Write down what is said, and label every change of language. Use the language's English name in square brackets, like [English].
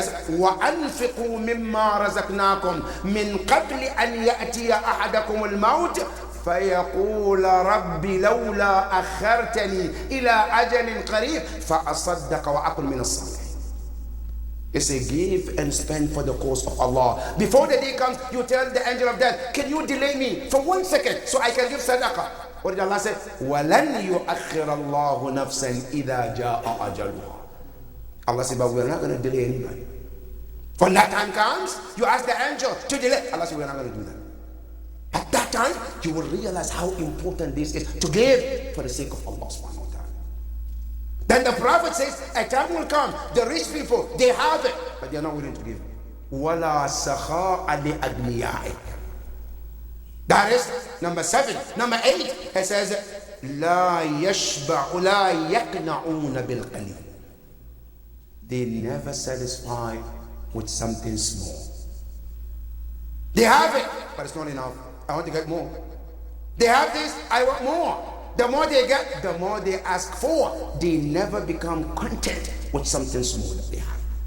[Arabic] وأنفقوا مما رزقناكم من قبل أن يأتي أحدكم الموت فيقول رب لولا أخرتني إلى أجل قريب فأصدق وأكن من الصالحين. [English] It's a give and spend for the cause of Allah. Before the day comes, you tell the angel of death, can you delay me for 1 second so I can give sadaqah? What did Allah say? [Arabic] وَلَنْ يُؤَخِّرَ اللَّهُ نَفْسًا إِذَا جَاءَ أَجَلُهَا. [English] Allah said, but we're not going to delay anybody. When that time comes, you ask the angel to delay. Allah said, we're not going to do that. At that time, you will realize how important this is to give for the sake of Allah subhanahu wa ta'ala. Then the Prophet says, a time will come, the rich people, they have it, but they are not willing to give. [Arabic] وَلَا سَخَاءَ لِأَغْنِيَائِهِمْ. [English] That is number 7. Number 8, it says, [Arabic] لَا يَشْبَعُ لَا يَقْنَعُونَ بِالْقَلِيلِ. [English] They never satisfy with something small. They have it, but it's not enough. I want to get more. They have this, I want more. The more they get, the more they ask for. They never become content with something small that they have.